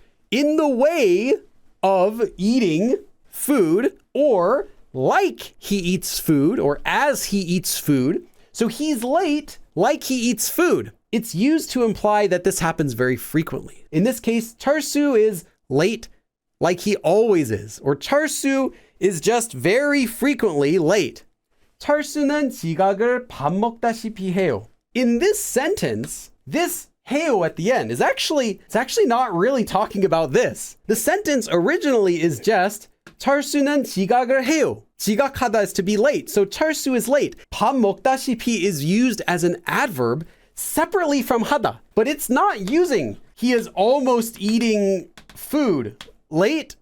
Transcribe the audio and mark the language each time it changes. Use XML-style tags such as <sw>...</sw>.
<en>In the way of eating food, or like he eats food, or as he eats food. So he's late like he eats food. It's used to imply that this happens very frequently. In this case, 철수 is late like he always is, or 철수 is just very frequently late.</en> <ko>철수는 지각을 밥 먹다시피 해요.</ko> <en>In this sentence, this 해요 at the end is actually not really talking about this. The sentence originally is just</en> <ko>철수는 지각을 해요.</ko> <en>지각하다 is to be late. So 철수 is late.</en> <ko>밥 먹다시피</ko> <en>is used as an adverb separately from hada, but it's not using he is almost eating food late.</en>